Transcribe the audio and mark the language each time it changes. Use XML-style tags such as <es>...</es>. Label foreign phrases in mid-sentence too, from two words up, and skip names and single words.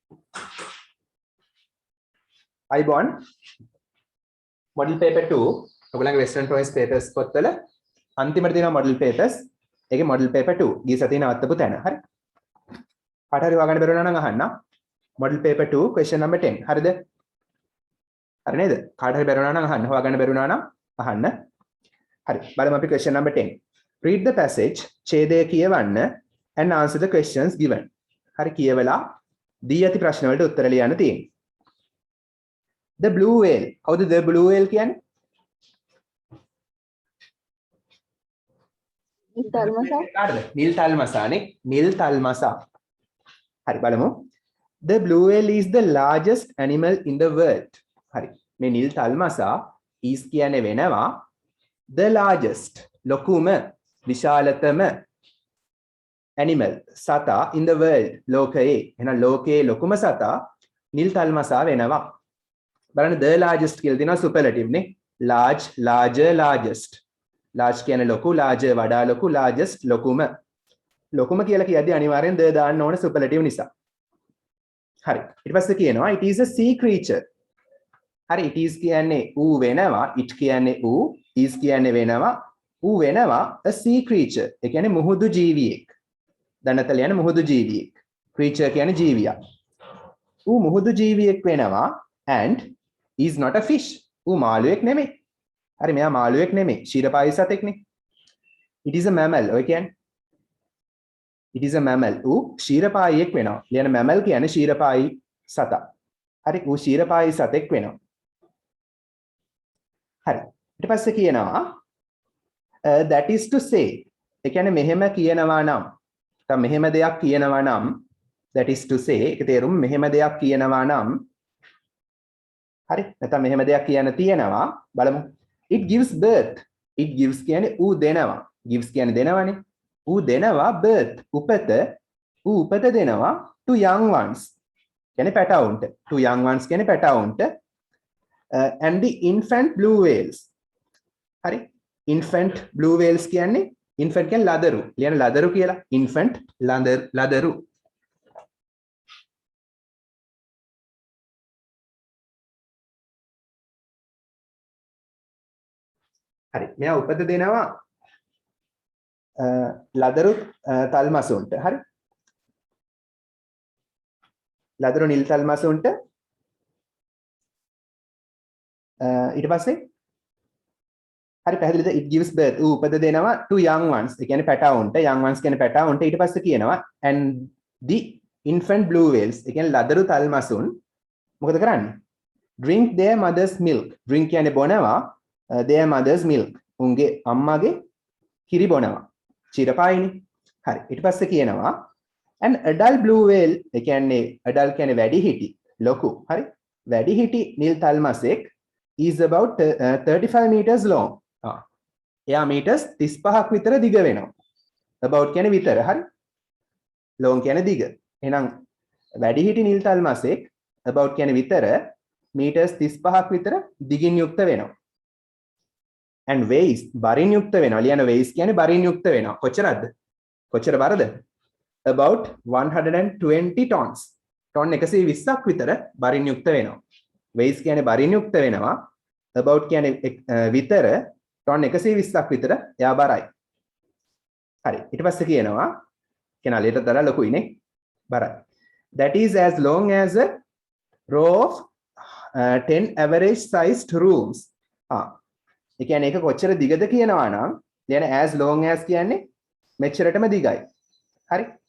<si>අයිබෝන්</si> <en>model paper 2</en> <si>ඔයගොල්ලන්ගේ</si> <en>western province papers</en> <si>පොත්වල අන්තිමට තියෙනවා</si> <en>model papers</en> <si>ඒකේ</si> <en>model paper 2</en> <si>ගිය සතියේ නවත්තපු තැන හරි කාට හරි හොයාගන්න බැරුණා නම් අහන්න</si> <en>model paper 2</en> <si>question number 10 හරිද හරි නේද කාට හරි බැරුණා නම් අහන්න හොයාගන්න බැරුණා නම් අහන්න හරි බලමු අපි</si> <en>question number 10 read the passage</en> <si>ඡේදය කියවන්න</si> <en>and answer the questions given</en> <si>හරි කියවලා දී ඇති ප්‍රශ්න වලට උත්තර ලියන්න තියෙනවා</si> <en>the blue whale</en> <si>කවුද</si> <en>the blue whale</en> <si>කියන්නේ නිල් තල්මසා නේ නිල් තල්මසා හරි බලමු</si> <en>the blue whale is the largest animal in the world</en> <si>හරි මේ නිල් තල්මසා is කියන්නේ වෙනවා</si> <en>the largest</en> <si>ලොකුම විශාලතම animal සතා</si> <en>in the world</en> <si>ලෝකයේ එහෙනම් ලෝකයේ ලොකුම සතා නිල් තල්මසා වෙනවා බලන්න</si> <en>the largest</en> <si>කියලා දෙනවා superlative නේ</si> <en>large larger largest</en> <si>large කියන්නේ ලොකු larger වඩා ලොකු largest ලොකුම කියලා කියද්දී අනිවාර්යෙන් the දාන්න ඕන superlative නිසා හරි ඊට පස්සේ කියනවා</si> <en>it is a sea creature</en> <si>හරි</si> <en>it is</en> <si>කියන්නේ ඌ වෙනවා it කියන්නේ ඌ is කියන්නේ වෙනවා ඌ වෙනවා</si> <en>a sea creature</en> <si>ඒ කියන්නේ මුහුදු ජීවියෙක් දන්නතල යන මුහුදු ජීවියෙක් creature කියන්නේ ජීවියා ඌ මුහුදු ජීවියෙක් වෙනවා</si> <en>and is not a fish</en> <si>ඌ මාළුවෙක් නෙමෙයි හරි මෙයා මාළුවෙක් නෙමෙයි ශීරපායි සතෙක්නේ</si> <en>it is a mammal</en> <si>ඔය කියන්නේ</si> <en>it is a mammal</en> <si>ඌ ශීරපායියෙක් වෙනවා ලියන mammal කියන්නේ ශීරපායි සතා හරි ඌ ශීරපායි සතෙක් වෙනවා හරි ඊට පස්සේ කියනවා</si> <en>that is to say</en> <si>ඒ කියන්නේ මෙහෙම කියනවා නම් නැත්නම් මෙහෙම දෙයක් කියනවා නම්</si> <en>that is to say</en> <si>ඒක තේරුම මෙහෙම දෙයක් කියනවා නම් හරි නැත්නම් මෙහෙම දෙයක් කියන්න තියෙනවා බලමු</si> <en>it gives birth it</en> <si>gives කියන්නේ ඌ දෙනවා gives කියන්නේ දෙනවනේ ඌ දෙනවා birth උපත ඌ උපත දෙනවා</si> <en>to young ones</en> <si>කියන්නේ පැටවුන්ට</si> <en>to young ones</en> <si>කියන්නේ පැටවුන්ට</si> <en>and the infant blue whales</en> <si>හරි</si> <en>infant blue whales</en> <si>කියන්නේ infant කියන්නේ ලදරු ලියන ලදරු කියලා infant ලදරු හරි මෙයා උපත දෙනවා ලදරු තල්මසුන්ට හරි ලදරු නිල් තල්මසුන්ට ඊට පස්සේ හරි පැහැදිලිද</si> <en>it gives birth</en> <si>ඌ උපත දෙනවා</si> <en>to young ones</en> <si>ඒ කියන්නේ පැටවුන්ට</si> <en>young ones</en> <si>කියන්නේ පැටවුන්ට ඊට පස්සේ කියනවා</si> <en>and the infant blue whales</en> <si>ඒ කියන්නේ ලදරු තල්මසුන් මොකද කරන්නේ</si> <en>drink their mother's milk</en> <si>drink කියන්නේ බොනවා their</si> <en>mother's milk</en> <si>උන්ගේ අම්මාගේ කිරි බොනවා චිරපායිනේ හරි ඊට පස්සේ කියනවා</si> <en>an adult blue whale</en> <si>ඒ කියන්නේ adult කියන්නේ වැඩිහිටි ලොකු හරි වැඩිහිටි නිල් තල්මසෙක්</si> <en>is about 35 meters long</en> <si>එයා මීටර්ස් 35ක් විතර දිග වෙනවා about කියන්නේ විතර හරි long කියන්නේ දිග එහෙනම් වැඩිහිටි නිල් තල්මසෙක් about කියන්නේ විතර මීටර්ස් 35ක් විතර දිගින් යුක්ත වෙනවා</si> <en>and weighs</en> <si>බරින් යුක්ත වෙනවා ලියන weighs කියන්නේ බරින් යුක්ත වෙනවා කොච්චරද කොච්චර බරද about 120 tons ton 120ක් විතර බරින් යුක්ත වෙනවා weighs කියන්නේ බරින් යුක්ත වෙනවා about කියන්නේ විතර ton 120ක් විතර එයා බරයි හරි ඊට පස්සේ කියනවා කෙනාලේට තරලා ලොකුයිනේ බරයි</si> <en>that is as long as a row of 10 average sized rooms</en> <si>ඒ කියන්නේ ඒක කොච්චර දිගද කියනවා නම් කියන</si> <en>as long as</en> <si>කියන්නේ මෙච්චරටම දිගයි. හරි.</si>